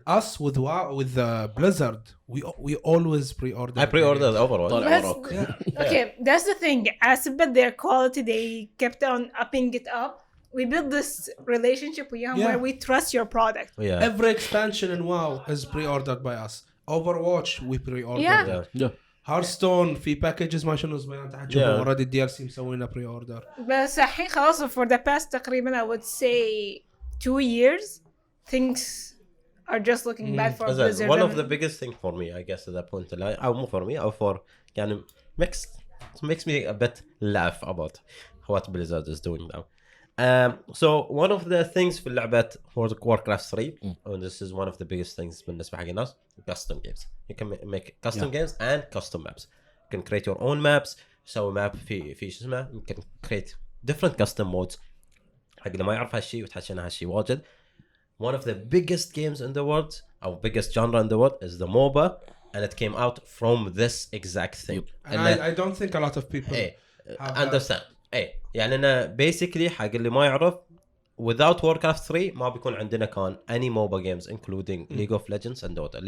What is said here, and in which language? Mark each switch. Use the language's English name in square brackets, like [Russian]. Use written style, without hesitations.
[English] Us with Blizzard, we always pre-order. I pre-ordered Overwatch. [Arabic] طالع [English] That's- [Arabic] وراك. [English] Okay, that's the thing. As about their quality, they kept on upping it up. We built this relationship with them where we trust your product. Yeah. Every expansion in WoW is pre-ordered by us. Overwatch we pre-ordered. Yeah. Yeah. [Arabic] Hearthstone في packages ما شنو زباين تحت شوفوا [English] already DLC [Arabic] مسوينا pre-order. بس الحين خلاص [English] for the past تقريبا I would say 2 years things are just looking bad for Blizzard. One of the biggest thing for me, I guess, at that point, or more for me, or for يعني mixed, it makes me a bit laugh about what Blizzard is doing now. So one of the things [Arabic] في اللعبة [English] Warcraft 3, and this is one of the biggest things [Arabic] بالنسبة حق الناس, [English] custom games. You can make custom games and custom maps. You can create your own maps. [Arabic] سوي map في شو اسمه. [English] You can create different custom modes. [Arabic] حق اللي ما يعرف هالشيء وتحكي عنها هالشيء واجد. [English] One of the biggest games in the world, or biggest genre in the world, is the MOBA, and it came out from this exact thing. And I don't think a lot of people understand. [Arabic] يعني أنا [English] basically [Arabic] حق اللي ما يعرف, [English] without Warcraft 3 [Arabic] ما بيكون عندنا كان [English] any MOBA games including League of Legends and Dota.